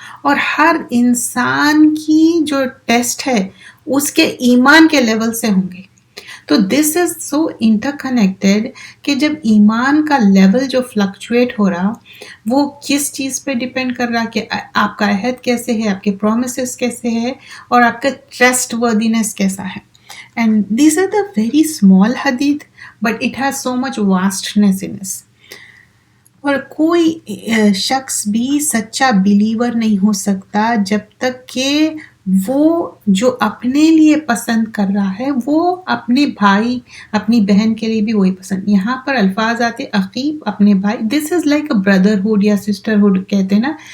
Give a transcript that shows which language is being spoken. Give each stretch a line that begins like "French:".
Urdu: اور ہر انسان کی جو ٹیسٹ ہے اس کے ایمان کے لیول سے ہوں گے. تو
English: this is so interconnected
Urdu: کہ جب ایمان کا لیول جو فلکچویٹ ہو رہا، وہ کس چیز پہ ڈیپینڈ کر رہا کہ آپ کا عہد کیسے ہے، آپ کے پرومسز کیسے ہے، اور آپ کا ٹرسٹ وردینس کیسا ہے.
English: And these are the very small hadith but it has so much vastness in اس.
Urdu: اور کوئی شخص بھی سچا بلیور نہیں ہو سکتا جب تک کہ وہ جو اپنے لیے پسند کر رہا ہے وہ اپنے بھائی اپنی بہن کے لیے بھی وہی پسند. یہاں پر الفاظ آتے عقیب، اپنے بھائی،
English: this is like a brotherhood
Urdu: یا سسٹرہڈ کہتے ہیں نا.